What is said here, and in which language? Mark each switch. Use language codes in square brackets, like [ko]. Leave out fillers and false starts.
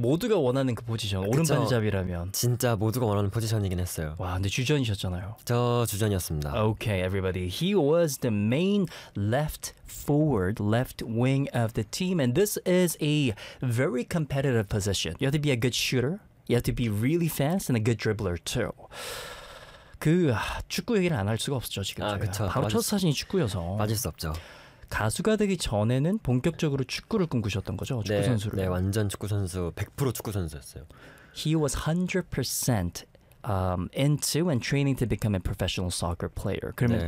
[ko] 모두가 원하는 그 포지션. 오른발잡이라면. 진짜 모두가 원하는 포지션이긴 했어요. 와, 근데 주전이셨잖아요. 저 주전이었습니다. [en] Okay, everybody. He was the main left forward, left wing of the team. And this is a very competitive position. You have to be a good shooter. You have to be really fast and a good dribbler too. [ko] 그 축구 얘기를 안 할 수가 없죠, 지금. 아, 그쵸. 바로 첫 사진이 축구여서. 빠질 수 없죠. 가수가 되기 전에는 본격적으로 축구를 꿈꾸셨던 거죠? 축구선수를. 네, 네, 완전 축구선수, 100% 축구선수였어요. [en] He was 100% into and training to become a professional soccer player. [ko] 그러면 네.